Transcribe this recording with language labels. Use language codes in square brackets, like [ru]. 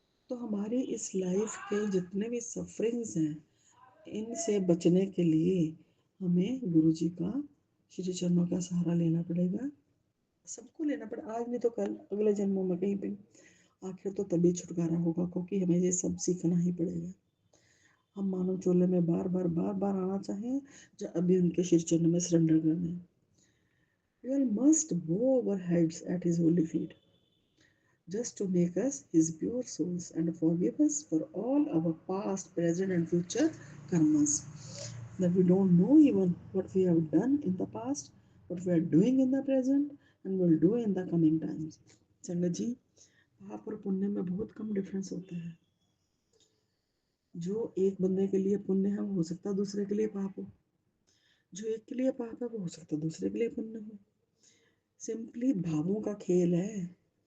[hi] तो हमारी इस लाइफ के जितने भी सफरिंग्स हैं, इनसे बचने के लिए हमें गुरुजी का, श्री चरणों का सहारा लेना पड़ेगा। सबको लेना पड़ेगा, आज नहीं तो कल, अगले जन्मों में कहीं पे, आखिर तो तभी छुटकारा होगा, क्योंकि हमें ये सब सीखना ही पड़ेगा। हम मानव चोले में बार बार बार बार आना चाहें, जो अभी उनके श्री चरण में सरेंडर कर दें। [en] We all must bow our heads at his holy feet, just to make us his pure souls and forgive us for all our past, present, and future karmas. That we don't know even what we have done in the past, what we are doing in the present, and will do in the coming times. [hi] संगत जी, पाप और पुण्य में बहुत कम difference होता है। जो एक बंदे के लिए पुण्य है, वो हो सकता है दूसरे के लिए पाप हो। जो एक के लिए पाप है, वो हो सकता है दूसरे के लिए पुण्य हो। सिंपली भावों का खेल है।